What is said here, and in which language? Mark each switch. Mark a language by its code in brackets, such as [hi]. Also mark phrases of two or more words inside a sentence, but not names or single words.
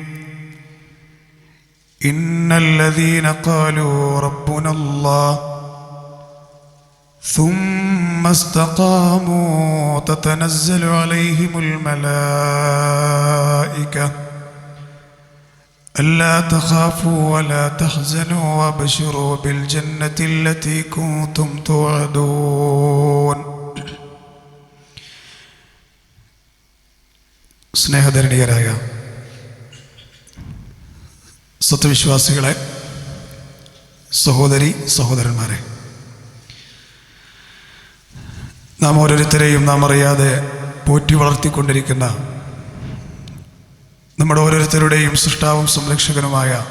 [ar] إن الذين قالوا ربنا الله ثم استقاموا تتنزل عليهم الملائكة ألا تخافوا ولا تحزنوا وابشروا بالجنة التي كنتم توعدون. [ml] സ്നേഹധരണീയരായ സത്യവിശ്വാസികളെ, സഹോദരി സഹോദരന്മാരെ, നാം ഓരോരുത്തരെയും നാം അറിയാതെ പോറ്റി വളർത്തിക്കൊണ്ടിരിക്കുന്ന നമ്മുടെ ഓരോരുത്തരുടെയും സൃഷ്ടാവും സംരക്ഷകനുമായ